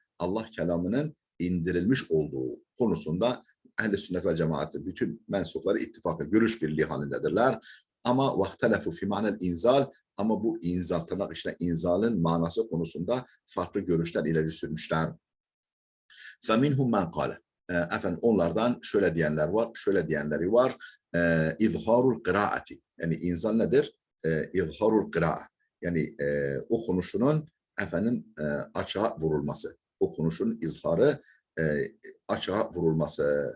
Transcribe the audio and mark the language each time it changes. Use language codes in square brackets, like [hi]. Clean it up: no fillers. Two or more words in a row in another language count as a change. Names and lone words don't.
[tr] Allah kelamının indirilmiş olduğu konusunda ehl-i sünnet vel cemaat bütün mensupları ittifakı görüş birliği halindedirler. Ama [ar] واختلفوا في معنى الإنزال, [tr] ama bu inzal, tırnak içine inzalın manası konusunda farklı görüşler ileri sürmüşler. [ar] فَمِنْهُمْ مَنْ قَالَ. [tr] Onlardan şöyle diyenler var, şöyle diyenleri var. [ar] إظهار القراءة. [tr] Yani inzal nedir? [ar] إظهار القراءة. [tr] Yani okunuşunun açığa vurulması. Okunuşun izharı açığa vurulması.